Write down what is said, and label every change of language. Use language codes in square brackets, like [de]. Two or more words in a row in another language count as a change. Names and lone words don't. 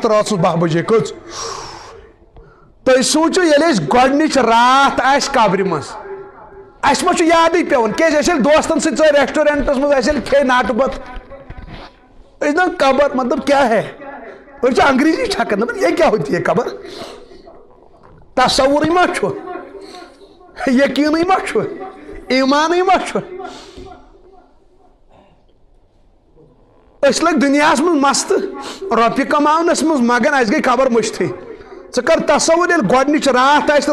[ks] تہٕ رٲژٕس 12 بجے کٔژ تُہۍ سوٗنٛچِو ییٚلہِ أسۍ گۄڈنِچ رات آسہِ قبرِ منٛز اَسہِ ما چھُ یادٕے پیٚوان کیٛازِ أسۍ ییٚلہِ دوستن سۭتۍ ژٲرۍ ریسٹورنٹس منٛز اَسہِ ییٚلہِ کھے ناٹہٕ بتہٕ أسۍ دپان قبر مطلب کیٛاہ ہے أسۍ چھِ انگریزی چھکان دپان [ur] یہ کیا ہوتی ہے [ks] قبر تصورٕے ما چھُ یقیٖنٕے ما چھُ ایٖمانٕے ما چھُ أسۍ لٔگۍ دُنیاہس منٛز مستہٕ رۄپیہِ کماونس منٛز مگر اَسہِ گٔے قبر مٔشتھٕے ژٕ کر تصور ییٚلہِ گۄڈنِچ راتھ آسہِ